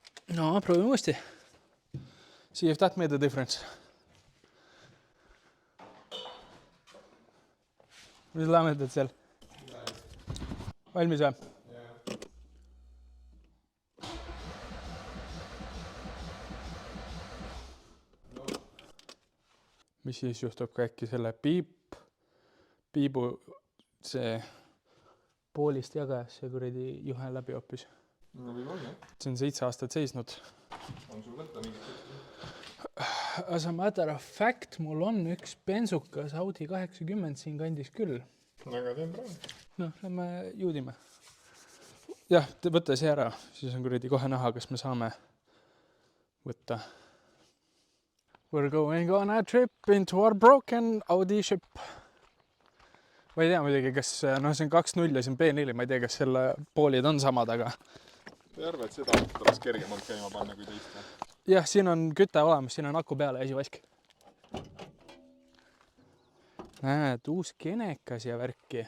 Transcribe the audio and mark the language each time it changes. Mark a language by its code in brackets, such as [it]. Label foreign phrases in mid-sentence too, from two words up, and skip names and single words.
[et] no proovime uuesti. [en] See if that made a difference. [et] Mis laamendad seal? Valmis või? Mis siis juhtub, kui äkki selle piibu see poolist jagas ja kuradi juhe läbi hoopis. No võib olla, jah. See on 7 aastat seisnud. On sul võtta mingit tõesti? [en] As a matter of fact, [et] mul on üks bensukas Audi 80 siin kandis küll. Aga teen praegu. No, lähme juudime. Jah, võtta see ära, siis on kuradi kohe näha, kas me saame võtta. [en] We're going on a trip into our broken Audi ship. [et] Ma ei tea muidugi, kas no see on 2.0 ja see on B4, ma ei tea, kas selle poolid on samad, aga Ei arva, et seda oleks kergemalt käima panna kui teist? jah, siin on küte olemas, siin on aku peale ja esivask. Näed, uus kenekas ja värki.